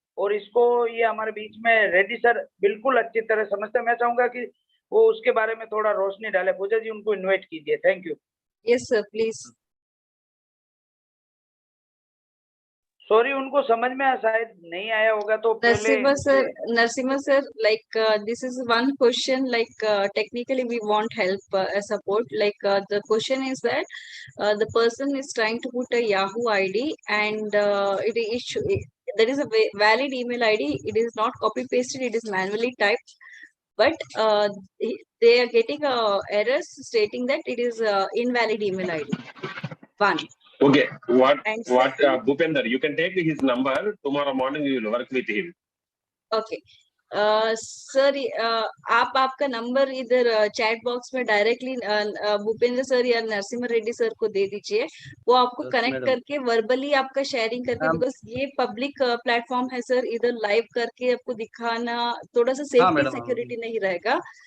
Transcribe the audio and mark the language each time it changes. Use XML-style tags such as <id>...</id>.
<hi>और इसको ये हमारे बीच में रेड्डी सर बिल्कुल अच्छी तरह समझते हैं। मैं चाहूंगा कि वो उसके बारे में थोड़ा रोशनी डाले। पूजा जी उनको इन्वाइट कीजिए।</hi> <en>Thank you. Yes sir please.</en> <hi>Sorry, उनको समझ में शायद नहीं आया होगा, तो पहले</hi> <en>Narasimha sir, like this is one question, like technically we want help support. Like the question is that the person is trying to put a Yahoo ID and that is a valid email ID. It is not copy pasted. It is manually typed. But they are getting errors stating that it is invalid email ID. One. Okay, And Bhupender, you can take his number. Tomorrow morning we will work with him.</en> <hi>Okay sir, आप आपका number इधर chat box में directly Bhupendra sir या Narasimha Reddy sir को दे दीजिए। वो आपको connect करके वर्बली आपका शेयरिंग करके, बिकॉज ये पब्लिक प्लेटफॉर्म है सर, इधर लाइव करके आपको दिखाना थोड़ा सा सेफ्टी सिक्योरिटी नहीं रहेगा।</hi>